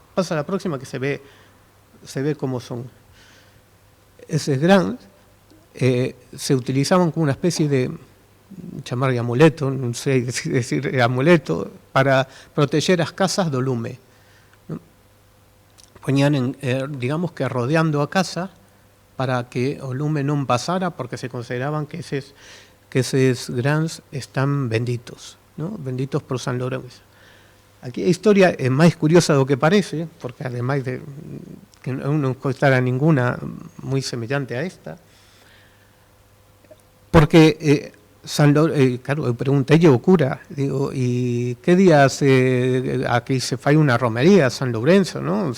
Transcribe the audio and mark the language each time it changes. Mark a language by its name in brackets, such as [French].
[Spanish] Pasa a la próxima que se ve como son. [Galician] Eses grans se utilizaban como unha especie de, chamarlle amuleto, non sei decir amuleto, para proteger as casas do lume. Poñían, digamos que rodeando a casa para que o lume non pasara, porque se consideraban que eses grans están benditos, ¿no? Benditos por San Lorenzo. Aquí a historia é máis curiosa do que parece, porque ademais de que non costara ninguna moi semellante a esta, porque claro, eu preguntei ao cura, digo, e que día aquí se fai unha romería, San Lorenzo, non?